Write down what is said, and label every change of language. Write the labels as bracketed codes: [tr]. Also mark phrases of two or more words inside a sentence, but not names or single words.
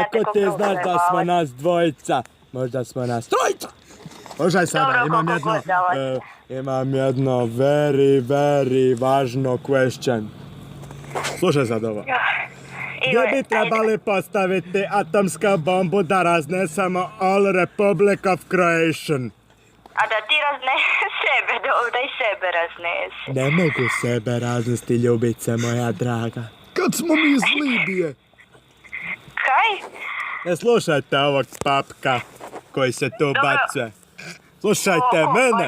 [hr] Kako ti znaš da smo nas dvojica? Možda smo nas trojica! Slušaj sada, imam jedno very važno question. Slušaj sad ovo. Gdje bi trebali postaviti atomsku bombu da raznesemo [en] all Republic of Croatian? [hr] A da ti sebe, da i sebe raznesi. Ne mogu sebe raznesti, ljubice moja draga. Kad smo mi iz Libije. Kaj? Ne slušajte ovog papka koji se tu bacuje. Slušajte mene.